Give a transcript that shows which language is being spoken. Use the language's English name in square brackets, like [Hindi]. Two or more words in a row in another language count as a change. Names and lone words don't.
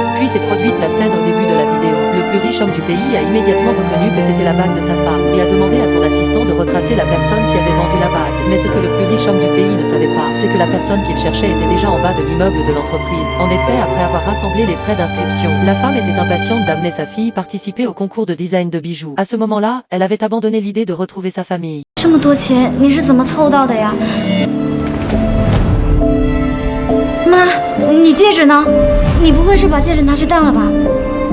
[French] Puis s'est produite la scène au début de la vidéo. Le plus riche homme du pays a immédiatement reconnu que c'était la bague de sa femme, et a demandé à son assistant de retracer la personne qui avait vendu la bague. Mais ce que le plus riche homme du pays ne savait pas, c'est que la personne qu'il cherchait était déjà en bas de l'immeuble de l'entreprise. En effet, après avoir rassemblé les frais d'inscription, la femme était impatiente d'amener sa fille participer au concours de design de bijoux. À ce moment-là, elle avait abandonné l'idée de retrouver sa famille. [Chinese] 这么多钱，你是怎么凑到的呀？妈，你戒指呢？你不会是把戒指拿去当了吧？